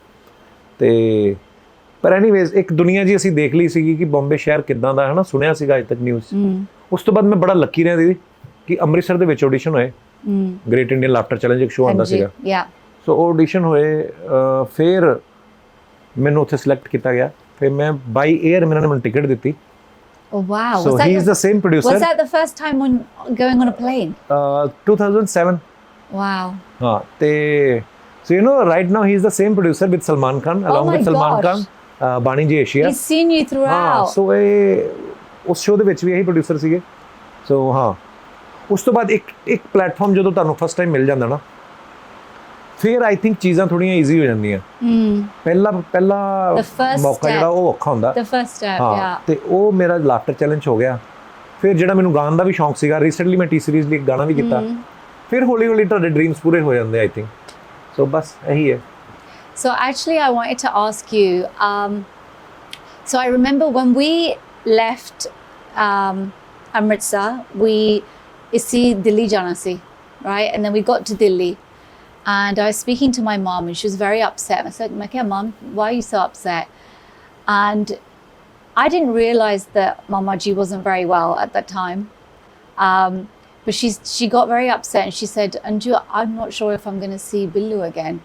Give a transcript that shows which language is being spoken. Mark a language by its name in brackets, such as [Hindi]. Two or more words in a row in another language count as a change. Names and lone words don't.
[Punjabi] ਤੇ ਪਰ ਐਨੀਵੇਜ਼ ਇੱਕ ਦੁਨੀਆ ਜੀ ਅਸੀਂ ਦੇਖ ਲਈ ਸੀਗੀ ਕਿ ਬੰਬੇ ਸ਼ਹਿਰ ਕਿੱਦਾਂ ਦਾ, ਹੈ ਨਾ, ਸੁਣਿਆ ਸੀਗਾ ਅੱਜ ਤੱਕ ਨਿਊਜ਼। ਉਸ ਤੋਂ ਬਾਅਦ ਮੈਂ ਬੜਾ ਲੱਕੀ ਰਿਹਾ ਦੀਦੀ ਕਿ ਅੰਮ੍ਰਿਤਸਰ ਦੇ ਵਿੱਚ ਆਡੀਸ਼ਨ ਹੋਏ, ਗ੍ਰੇਟ ਇੰਡੀਅਨ ਲਾਫਟਰ ਚੈਲੰਜ ਇੱਕ ਸ਼ੋਅ ਆਉਂਦਾ ਸੀਗਾ। ਸੋ ਆਡੀਸ਼ਨ ਹੋਏ, ਫਿਰ ਮੈਨੂੰ ਉੱਥੇ ਸਿਲੈਕਟ ਕੀਤਾ ਗਿਆ। ਫਿਰ ਮੈਂ ਬਾਈ 에ਅਰ ਇਹਨਾਂ ਨੇ ਮੈਨੂੰ ਟਿਕਟ ਦਿੱਤੀ। [English] Oh wow. So he is the same producer. Was that the first time when going on a plane? 2007. Wow. [Punjabi] ਹਾਂ, ਤੇ [English] so you know right now he is the same producer with Salman Khan, along with Salman Khan, Bani Ji Asia. He's seen you throughout. [Punjabi] हाँ, so ਉਸ ਸ਼ੋਅ ਦੇ ਵਿੱਚ ਵੀ ਇਹੀ ਪ੍ਰੋਡਿਊਸਰ ਸੀਗੇ। ਸੋ ਹਾਂ, ਉਸ ਤੋਂ ਬਾਅਦ ਇੱਕ ਪਲੇਟਫਾਰਮ ਜਦੋਂ ਤੁਹਾਨੂੰ [English] first time [Punjabi] ਮਿਲ ਜਾਂਦਾ ਨਾ, ਫਿਰ [English] I think [Punjabi] ਚੀਜ਼ਾਂ ਥੋੜੀਆਂ ਈਜ਼ੀ ਹੋ ਜਾਂਦੀਆਂ। ਪਹਿਲਾ ਮੌਕਾ ਜਿਹੜਾ ਉਹ ਔਖਾ ਹੁੰਦਾ। ਹਾਂ, ਤੇ ਉਹ ਮੇਰਾ ਲਾਫਟਰ ਚੈਲੰਜ ਹੋ ਗਿਆ। ਫਿਰ ਜਿਹੜਾ ਮੈਨੂੰ ਗਾਣ ਦਾ ਵੀ ਸ਼ੌਂਕ ਸੀਗਾ, ਰੀਸੈਂਟਲੀ ਮੈਂ ਟੀ ਸੀਰੀਜ਼ ਲਈ ਇੱਕ ਗਾਣਾ ਵੀ ਕੀਤਾ। ਫਿਰ ਹੌਲੀ ਹੌਲੀ ਤੁਹਾਡੇ ਡ੍ਰੀਮਸ ਪੂਰੇ ਹੋ ਜਾਂਦੇ [English] I think. [Punjabi] ਸੋ ਬਸ ਇਹੀ ਹੈ। [English] So actually I wanted to ask you, so I remember when we left Amritsar, we [Punjabi] ਇਸੀ ਦਿੱਲੀ ਜਾਣਾ ਸੀ, [English] right? And then we got to Delhi. And I was speaking to my mom and she was very upset. I said, Mom, why are you so upset? And I didn't realize that Mama Ji wasn't very well at that time. But she got very upset and she said, Anju, I'm not sure if I'm going to see Billu again.